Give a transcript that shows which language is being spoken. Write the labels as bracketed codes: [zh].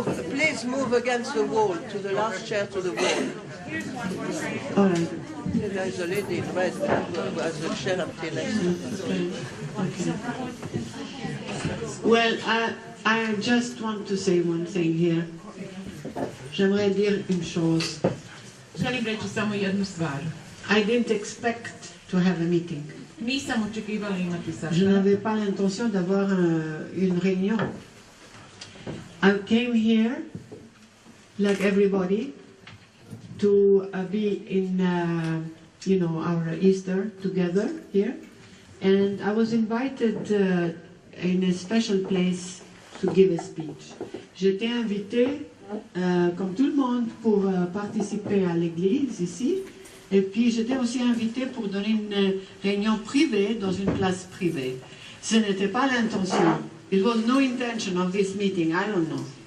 [en] Please move against the wall, to the last chair to the wall. All right. There is a lady in red who has a chair empty next to her. Okay. Well, I just want to say one thing here. [fr] J'aimerais dire une chose. [hr] Želim reći samo jednu stvar. [en] I didn't expect to have a meeting. [hr] Nisam očekivala imati [fr] Je [hr] sastanak. [fr] n'avais pas l'intention d'avoir une réunion. [en] I came here, like everybody, to be in, our Easter together here. And I was invited in a special place to give a speech. [fr] J'étais invitée, comme tout le monde, pour participer à l'église ici. Et puis j'étais aussi invitée pour donner une réunion privée dans une place privée. Ce n'était pas l'intention. [en] It was no intention of this meeting, I don't know.